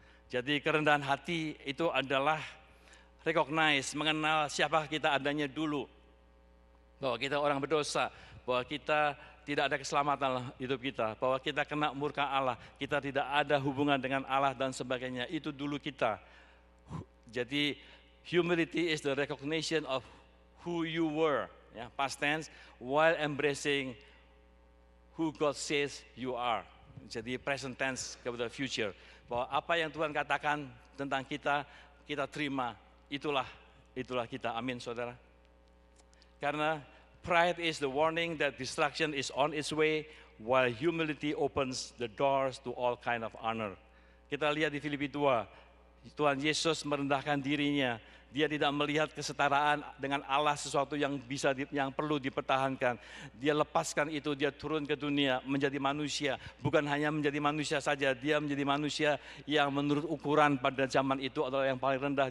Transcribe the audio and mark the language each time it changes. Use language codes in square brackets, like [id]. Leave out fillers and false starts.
[id] Jadi kerendahan hati itu adalah [en] recognize, [id] mengenal siapa kita adanya dulu. Bahwa kita orang berdosa, bahwa kita tidak ada keselamatan dalam hidup kita, bahwa kita kena murka Allah, kita tidak ada hubungan dengan Allah dan sebagainya. Itu dulu kita. Jadi [en] humility is the recognition of who you were, ya, past tense, while embracing who God says you are. [id] Jadi [en] present tense [id] kepada future, bahwa apa yang Tuhan katakan tentang kita, kita terima. Itulah kita. Amin, saudara. Karena [en] pride is the warning that destruction is on its way, while humility opens the doors to all kind of honor. [id] Kita lihat di Filipi 2, Tuhan Yesus merendahkan dirinya. Dia tidak melihat kesetaraan dengan Allah sesuatu yang yang perlu dipertahankan. Dia lepaskan itu, dia turun ke dunia menjadi manusia. Bukan hanya menjadi manusia saja, dia menjadi manusia yang menurut ukuran pada zaman itu adalah yang paling rendah.